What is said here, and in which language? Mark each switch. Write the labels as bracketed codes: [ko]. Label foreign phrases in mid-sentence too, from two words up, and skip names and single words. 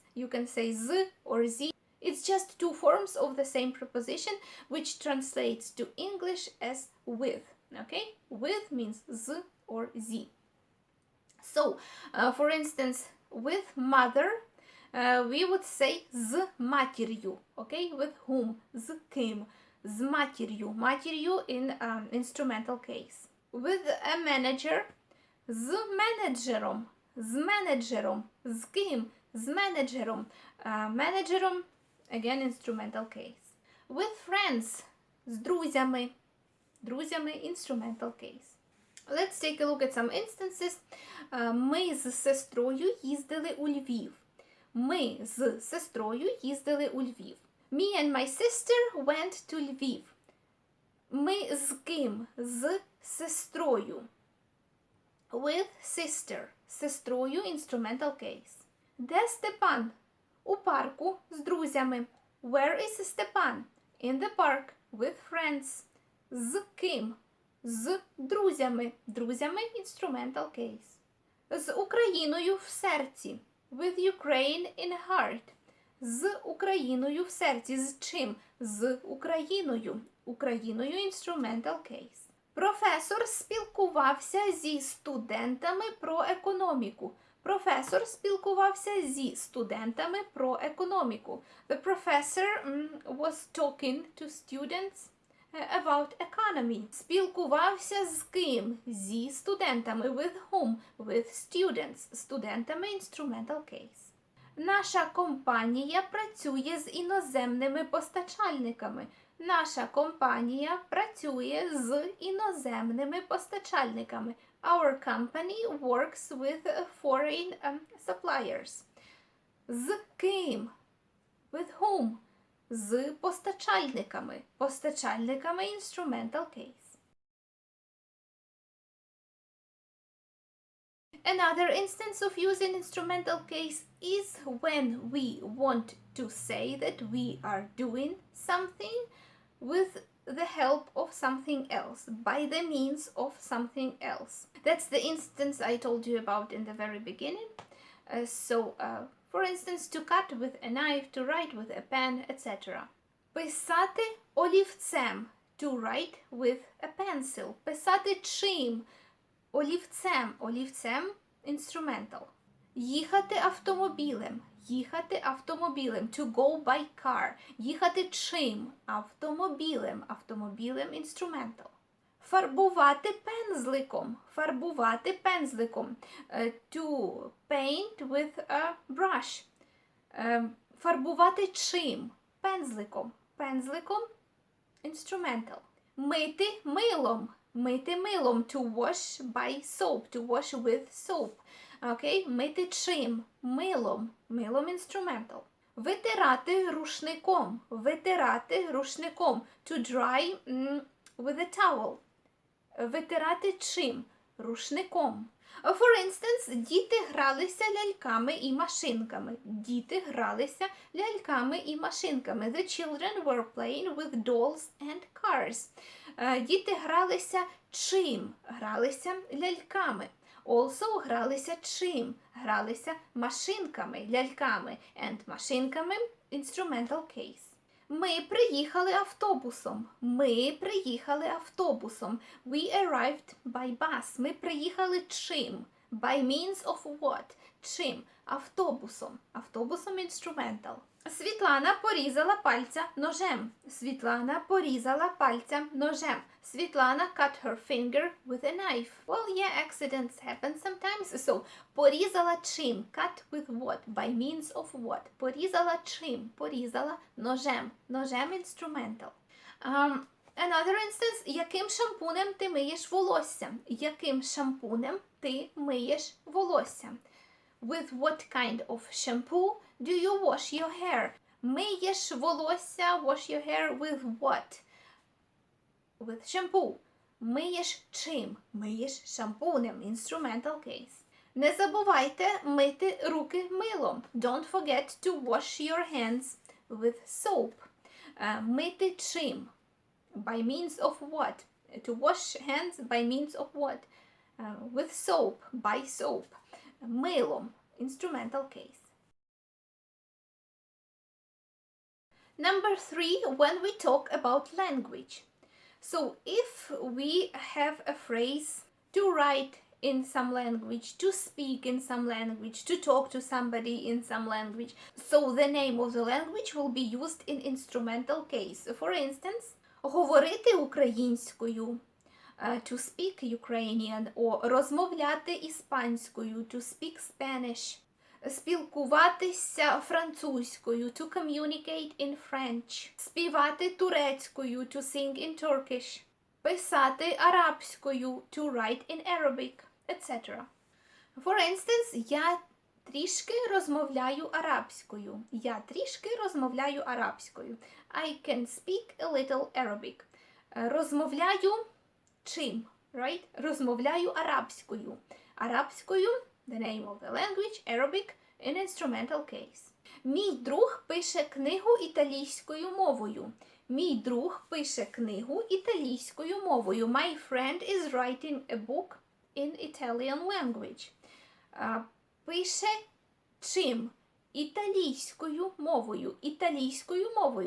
[en] You can say z or z. It's just two forms of the same preposition, which translates to English as with. Okay, with means z or z. So, for instance, with mother, we would say [uk] з матір'ю. [en] Okay, with whom? [uk] З ким? З матір'ю. [en] Матір'ю in instrumental case. With a manager, [uk] з менеджером. З менеджером. З ким? З менеджером. Менеджером, [en] again, instrumental case. With friends, [uk] з друзями. Друзями, [en] instrumental case. Let's take a look at some instances. [uk] Ми з сестрою їздили у Львів. Ми з сестрою їздили у Львів. [en] Me and my sister went to Lviv. [uk] Ми з ким? З сестрою. [en] With sister. Сестрою, instrumental case. [uk] Де Степан? У парку з друзями. [en] Where is Степан? In the park with friends. [uk] З ким? З друзями. Друзями, [en] instrumental case. [uk] З Україною в серці. [en] With Ukraine in heart. [uk] З Україною в серці. З чим? З Україною. Україною, [en] instrumental case. [uk] Професор спілкувався зі студентами про економіку. Професор спілкувався зі студентами про економіку. [en] The professor was talking to students about economy. [uk] Спілкувався з ким? Зі студентами. [en] With whom? With students. Студентами, instrumental case. [uk] Наша компанія працює з іноземними постачальниками. Наша компанія працює з іноземними постачальниками. [en] Our company works with foreign suppliers. [uk] З ким? [en] With whom? [uk] З постачальниками. Постачальниками, [en] instrumental case. Another instance of using instrumental case is when we want to say that we are doing something with the help of something else, by the means of something else. That's the instance I told you about in the very beginning. For instance, to cut with a knife, to write with a pen, etc. [uk] Писати олівцем, [en] to write with a pencil. [uk] Писати чим? Олівцем. Олівцем, instrumental. Їхати автомобілем. Їхати автомобілем. [en] To go by car. [uk] Їхати чим? Автомобілем. Автомобілем instrumental. Фарбувати пензликом. Фарбувати пензликом. [en] To paint with a brush. [uk] Фарбувати чим? Пензликом. Пензликом instrumental. Мити милом. Мити милом. [en] To wash by soap. To wash with soap. [uk] Окей? Мити чим? Милом. Милом instrumental. Витирати рушником. Витирати рушником. [en] To dry with a towel. [uk] Витирати чим? Рушником. [en] For instance, [uk] діти гралися ляльками і машинками. Діти гралися ляльками і машинками. [en] The children were playing with dolls and cars. [uk] Діти гралися чим? Гралися ляльками. Also гралися чим? Гралися машинками, ляльками. [en] And машинками instrumental case. [uk] Ми приїхали автобусом. Ми приїхали автобусом. [en] We arrived by bus. [uk] Ми приїхали чим? [en] By means of what? [uk] Чим? Автобусом. Автобусом instrumental. Світлана порізала пальця ножем. Світлана порізала пальця ножем. [en] Світлана cut her finger with a knife. Well, yeah, accidents happen sometimes. So, [uk] порізала чим? [en] Cut with what? By means of what? [uk] Порізала чим? Порізала ножем. Ножем instrumental. [en] Another instance. [uk] Яким шампунем ти миєш волосся? Яким шампунем ти миєш волосся? [en] With what kind of shampoo do you wash your hair? [uk] Миєш волосся, [en] wash your hair with what? With shampoo. [uk] Миєш чим? Миєш шампунем. [en] Instrumental case. [uk] Не забувайте мити руки милом. [en] Don't forget to wash your hands with soap. [uk] Мити чим? [en] By means of what? To wash hands by means of what? With soap. By soap. Милом. Instrumental case. Number 3, when we talk about language. So if we have a phrase to write in some language, to speak in some language, to talk to somebody in some language, so the name of the language will be used in instrumental case. For instance, [uk] говорити українською. [en] To speak Ukrainian, or [uk] розмовляти іспанською, [en] to speak Spanish. [uk] Спілкуватися французькою, [en] to communicate in French. [uk] Співати турецькою, [en] to sing in Turkish. [uk] Писати арабською, [en] to write in Arabic, etc. For instance, [uk] я трішки розмовляю арабською. Я трішки розмовляю арабською. [en] I can speak a little Arabic. [uk] Розмовляю чим? Right? Розмовляю арабською. Арабською, [en] the name of the language, Arabic, in instrumental case. [uk] Мій друг пише книгу італійською мовою. Мій друг пише книгу італійською мовою. [en] My friend is writing a book in Italian language. [uk] Пише чим? Італійською мовою. Італійською мовою.